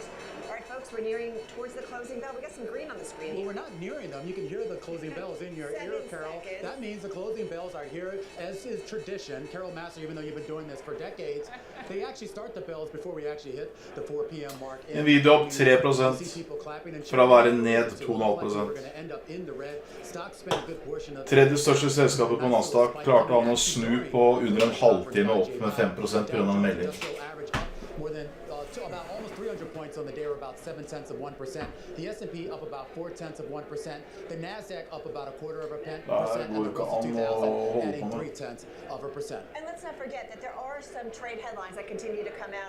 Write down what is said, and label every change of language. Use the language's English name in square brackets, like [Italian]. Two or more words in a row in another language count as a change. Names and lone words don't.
[English] All right, folks, we're nearing towards the closing bell. We got some green on the screen. Well, we're not nearing them. You can hear the closing bells in your ear, Carol. That means the closing bells are here, as is tradition. Carol Massar, even though you've been doing this for decades, they actually start the bells before we actually hit the 4 p.m. mark. [Norwegian] Nvidia opp 3% fra å være ned 2,5%. Tredje største selskapet på Nasdaq klarte han å snu på under en halvtime opp med 5% på grunn av en melding. [English] About almost 300 points on the day, or about 0.7%. The S&P up about 0.4%. The Nasdaq up about 0.25%, and the Russell 2000 adding 0.3%. And let's not forget that there are some trade headlines that continue to come out.